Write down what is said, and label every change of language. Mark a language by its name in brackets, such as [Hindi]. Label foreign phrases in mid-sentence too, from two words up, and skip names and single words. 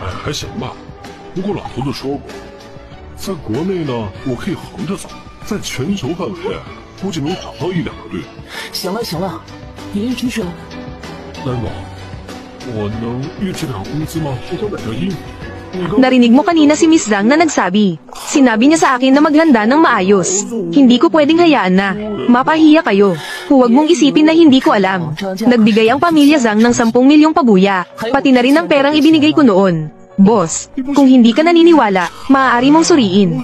[Chinese] 哎，还行吧。不过老头子说过，在国内呢，我可以横着走，在全球范围估计能找到1、2个队。行了行了，你先出去了。蓝总，我能预支点工资吗？我想买件衣服。 [Filipino] Narinig mo kanina si Miss Zhang na nagsabi. Sinabi niya sa akin na maghanda ng maayos. Hindi ko pwedeng hayaan na. Mapahiya kayo. Huwag mong isipin na hindi ko alam. Nagbigay ang pamilya Zhang ng 10 milyong pabuya. Pati na rin ang perang ibinigay ko noon. Boss, kung hindi ka naniniwala, maaari mong suriin.